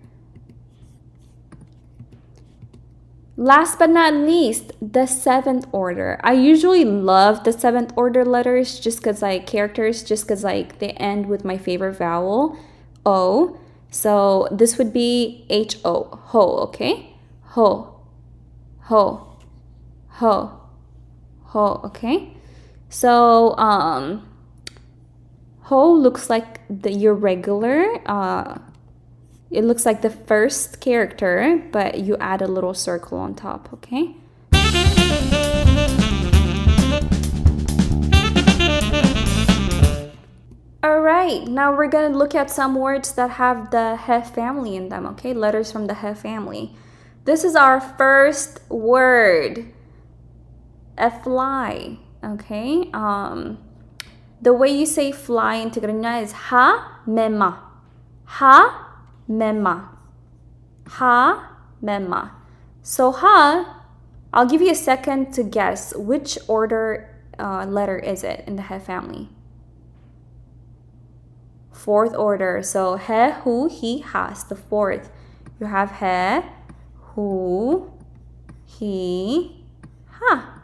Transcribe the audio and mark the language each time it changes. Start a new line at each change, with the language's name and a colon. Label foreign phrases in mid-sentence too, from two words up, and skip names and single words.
English: Last but not least, the seventh order. I usually love the seventh order letters just because like they end with my favorite vowel, O. So this would be H-O, ho, okay? Ho, ho, ho, ho, okay? So ho looks like your regular, it looks like the first character, but you add a little circle on top, okay? Alright, now we're gonna look at some words that have the He family in them, okay? Letters from the He family. This is our first word, a fly, okay? The way you say fly in Tigrinya is ha mema. Ha mema. Ha mema. So ha, I'll give you a second to guess which order letter is it in the He family. Fourth order. So he, hu, he, ha is the fourth. You have he, hu, he, ha.